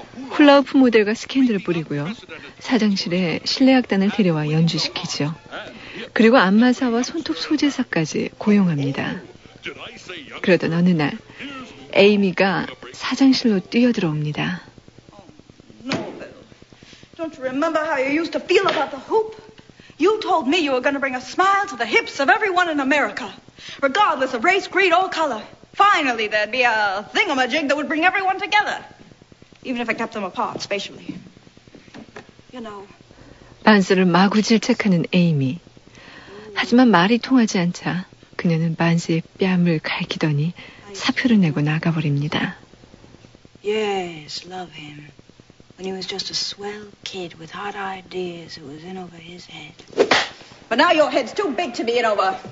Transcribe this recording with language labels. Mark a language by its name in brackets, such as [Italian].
[Korean] 훌라후프 모델과 스캔들을 뿌리고요. 사장실에 실내악단을 데려와 연주시키죠. 그리고 안마사와 손톱 소재사까지 고용합니다. 그러던 어느 날 에이미가 사장실로 뛰어들어옵니다. [English] Don't you remember how you used to feel about the hoop? You told me you were going to bring a smile to the hips of everyone in America, regardless of race, creed, or color. Finally, there'd be a thingamajig that would bring everyone together. Even if I kept them apart spatially. You know. [Korean] 반스를 마구 질책하는 에이미. 하지만 말이 통하지 않자 그녀는 반스의 뺨을 갈기더니 사표를 내고 나가버립니다. [English] Yes, love him. When he was just a swell kid with hot ideas, it was in over his head. But now your head's too big to be in over.